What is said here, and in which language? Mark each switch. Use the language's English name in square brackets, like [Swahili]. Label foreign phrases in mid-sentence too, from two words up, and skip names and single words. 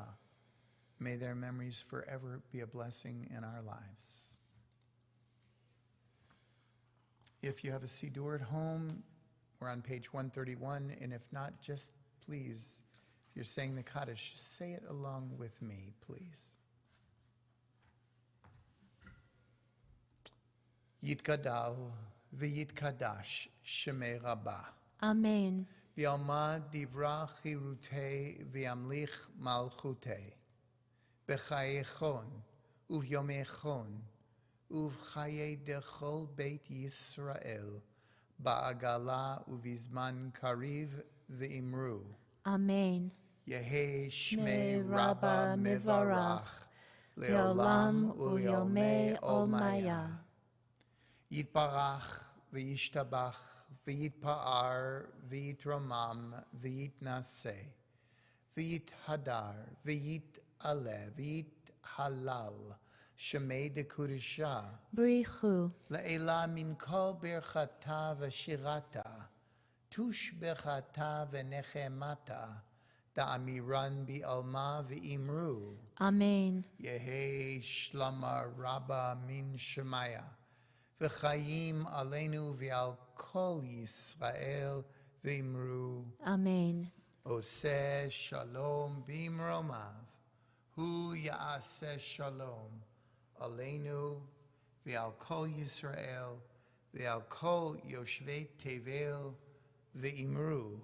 [English] May their memories forever be a blessing in our lives. If you have a Siddur at home, we're on page 131, and if not, just please, if you're saying the Kaddish, just say it along with me, please. [Aramaic] יתגדל ויתקדש שמה רבא. Amen. בעלמא די ברא כרעותה וימליך מלכותה. בחייכון וביומיכון ובחיי דכל בית ישראל בעגלא ובזמן קריב ואמרו. Amen. יהא שמה רבא מברך לעלם ולעלמי עלמיא. יתברך וישתבח ויתפאר ויתרומם ויתנשא ויתהדר ויתעלה ויתהלל שמה דקודשא Brichu. לעלא מן כל ברכתא ושירתא תשבחתא ונחמתא דאמירן בעלמא ואמרו. Amen. יהא שלמא רבא מן שמיא וחיים עלינו ועל כל ישראל ואמרו. Amen. [Hebrew] עושה שלום במרומיו הוא יעשה שלום עלינו ועל כל ישראל ועל כל יושבי תבל ואמרו.